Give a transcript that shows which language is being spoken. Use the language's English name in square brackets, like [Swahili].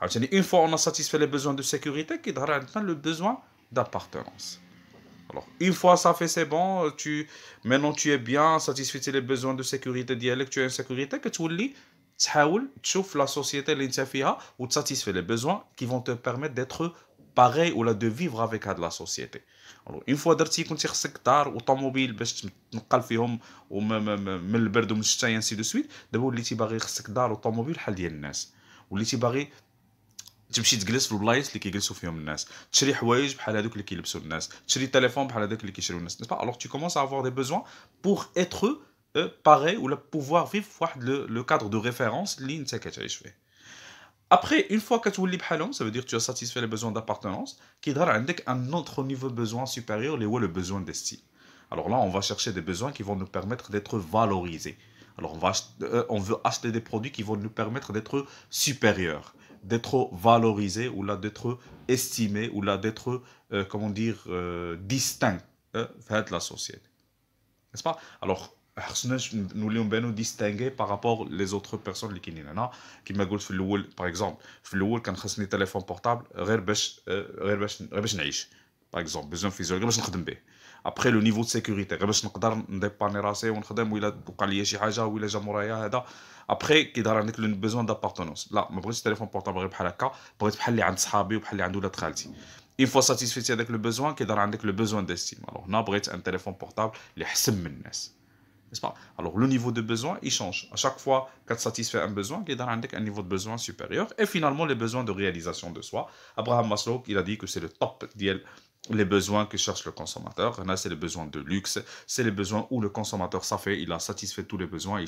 [French] Une fois on a satisfait les besoins de sécurité, il y a le besoin d'appartenance. Alors, une fois ça fait, c'est bon, maintenant tu es bien satisfait les besoins de sécurité dialecte, tu es en sécurité, que tu lis, tu la société l'interfia ou tu satisfais les besoins qui vont te permettre d'être pareil ou là de vivre avec la société. [Arabic] Alors, une fois درتي كنتي خصك دار وطوموبيل باش تنقل فيهم ومن البرد ومن الشتاء [French] ainsi de suite [Arabic] دابا وليتي باغي خصك دار وطوموبيل بحال ديال الناس وليتي باغي تمشي تجلس في البلايص اللي كيجلسوا فيهم الناس تشري حوايج بحال هذوك اللي كيلبسوا الناس تشري تليفون بحال هذاك اللي كيشريو الناس [French] n'est pas alors tu commences à avoir des besoins pour être pareil ou pouvoir vivre [Arabic] واحد [French] le cadre de référence [Arabic] اللي انت كتعيش فيه. [French] Après, une fois que tu as [Arabic] بحالهم, [French] ça veut dire que tu as satisfait les besoins d'appartenance, [Arabic] كيظهر عندك [French] un autre niveau de besoin supérieur [Arabic] اللي هو [French] le besoin d'estime. Alors là, on va chercher des besoins qui vont nous permettre d'être valorisés. Alors on veut acheter des produits qui vont nous permettre d'être supérieurs, d'être valorisés ou là d'être estimés ou là d'être comment dire distincts de la société. N'est-ce pas? Alors nous devons nous distinguer par rapport les autres personnes [Arabic] اللي كاينين هنا كيما قلت في الاول [French] par exemple [Arabic] في الاول كان خصني تليفون بورتابل غير باش نعيش [French] par exemple besoin physiologique [Arabic] غير باش نخدم به. [French] Après le niveau de sécurité [Arabic] غير باش نقدر نديباني راسي ونخدم ولا وقع لي شي حاجه ولا جا مورايا هذا. [French] Après [Arabic] كيظهر عندك [French] le besoin d'appartenance. [Arabic] لا ما بغيتش تليفون بورتابل غير بحال هكا بغيت بحال اللي عند صحابي وبحال اللي عند ولاد خالتي. [French] Une fois satisfait avec le besoin [Arabic] كيظهر عندك [French] le besoin d'estime. Alors [Arabic] هنا بغيت [French] un téléphone portable [Arabic] اللي حسن من الناس. [French] N'est-ce pas? Alors, le niveau de besoin, il change. À chaque fois que tu satisfais un besoin, il y a un niveau de besoin supérieur. Et finalement, les besoins de réalisation de soi. Abraham Maslow, il a dit que c'est le top les besoins que cherche le consommateur. Là, c'est les besoins de luxe. C'est les besoins où le consommateur, ça fait, il a satisfait tous les besoins.